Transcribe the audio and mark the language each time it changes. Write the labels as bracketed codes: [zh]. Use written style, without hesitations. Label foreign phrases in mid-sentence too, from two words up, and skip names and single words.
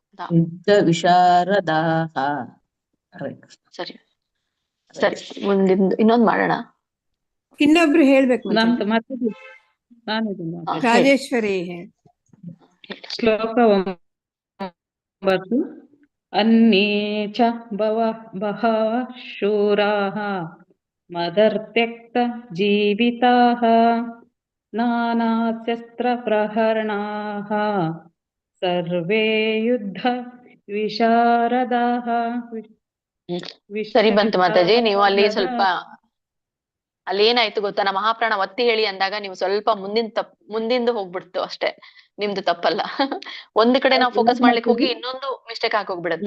[sa] ಯುದ್ಧ ವಿಶಾರದಾಃ. [kn] ಸರಿ ಸರಿ. ಮುಂದಿಂದು ಇನ್ನೊಂದ್ ಮಾಡೋಣ. ಇನ್ನೊಬ್ರು ಹೇಳ್ಬೇಕು. ರಾಜೇಶ್ವರಿ. ಶ್ಲೋಕ 9. [sa] अन्ये च बहवः शूराः मदर्थ्यक्तजीविताः नानाशस्त्रप्रहरणाः सर्वे युद्ध ವಿಶಾರದಾಹ [kn] ಸರಿ ಬಂತು ಮಾತಾಜಿ. ನೀವು ಅಲ್ಲಿ ಸ್ವಲ್ಪ ಅಲ್ಲಿ ಏನಾಯ್ತು ಗೊತ್ತಾ, ನಾ ಮಹಾಪ್ರಾಣ ಒತ್ತಿ ಹೇಳಿ ಅಂದಾಗ ನೀವು ಸ್ವಲ್ಪ ಮುಂದಿಂದು ಹೋಗ್ಬಿಡ್ತು ಅಷ್ಟೇ, ನಿಮ್ದು ತಪ್ಪಲ್ಲ. ಒಂದು ಕಡೆ ನಾವು ಫೋಕಸ್ ಮಾಡ್ಲಿಕ್ಕೆ ಹೋಗಿ ಇನ್ನೊಂದು ಮಿಸ್ಟೇಕ್ ಆಗೋಗ್ಬಿಡುತ್ತೆ.